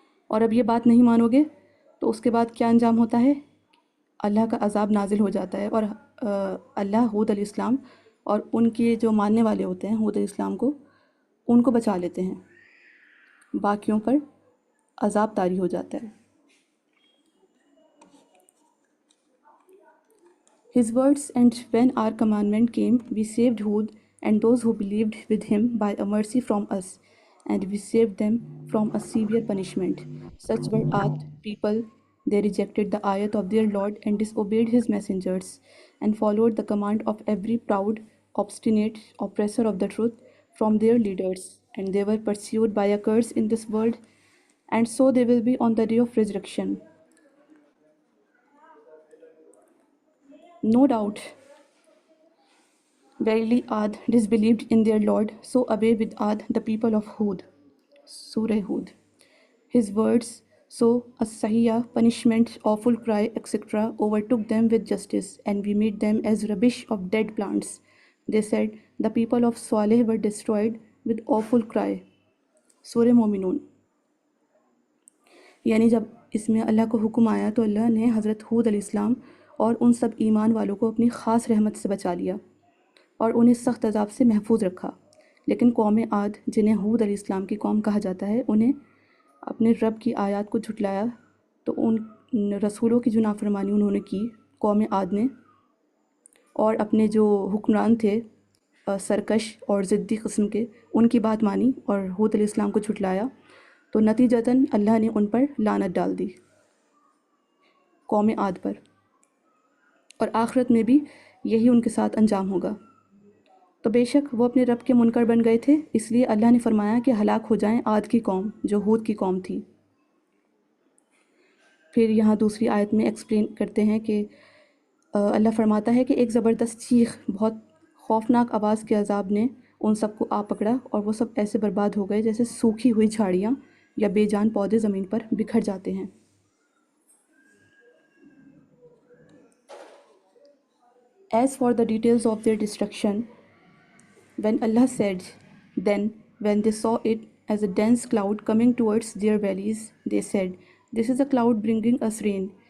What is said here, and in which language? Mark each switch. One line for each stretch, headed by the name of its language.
Urdu: اور اب یہ بات نہیں مانو گے تو اس کے بعد کیا انجام ہوتا ہے؟ اللہ کا عذاب نازل ہو جاتا ہے، اور اللہ ہود علیہ السلام اور ان کے جو ماننے والے ہوتے ہیں ہود علیہ السلام کو، ان کو بچا لیتے ہیں، باقیوں پر عذاب طاری ہو جاتا ہے.
English: His words, and when our commandment came, we saved Hud and those who believed with him by a mercy from us, and we saved them from a severe punishment. Such were Ad people. They rejected the ayat of their Lord and disobeyed his messengers, and followed the command of every proud, obstinate oppressor of the truth from their leaders, and they were pursued by a curse in this world, and so they will be on the day of resurrection. No doubt, verily Ad disbelieved in their Lord, so away with Ad the people of Hud. Surah Hud. His words, so as-Sahiya, punishment, awful cry, etc., overtook them with justice, and we made them as rubbish of dead plants. They said, the people of Saleh were destroyed with awful cry. Surah Mu'minun.
Urdu: یعنی جب اس میں اللہ کو حکم آیا تو اللہ نے حضرت ہود علیہ السلام اور ان سب ایمان والوں کو اپنی خاص رحمت سے بچا لیا اور انہیں سخت عذاب سے محفوظ رکھا. لیکن قوم عاد، جنہیں ہود علیہ السلام کی قوم کہا جاتا ہے، انہیں اپنے رب کی آیات کو جھٹلایا، تو ان رسولوں کی جو نافرمانی انہوں نے کی قوم عاد نے، اور اپنے جو حکمران تھے سرکش اور ضدی قسم کے، ان کی بات مانی اور ہود علیہ السلام کو جھٹلایا، تو نتیجتاً اللہ نے ان پر لعنت ڈال دی، قوم عاد پر، اور آخرت میں بھی یہی ان کے ساتھ انجام ہوگا. تو بے شک وہ اپنے رب کے منکر بن گئے تھے، اس لیے اللہ نے فرمایا کہ ہلاک ہو جائیں عاد کی قوم جو ہود کی قوم تھی. پھر یہاں دوسری آیت میں ایکسپلین کرتے ہیں کہ اللہ فرماتا ہے کہ ایک زبردست چیخ، بہت خوفناک آواز کے عذاب نے ان سب کو آ پکڑا، اور وہ سب ایسے برباد ہو گئے جیسے سوکھی ہوئی جھاڑیاں یا بے جان پودے زمین پر بکھر جاتے ہیں۔
English: As for the details of their destruction, when Allah said, then when they saw it as a dense cloud coming towards their valleys, they said, this is a cloud bringing us rain.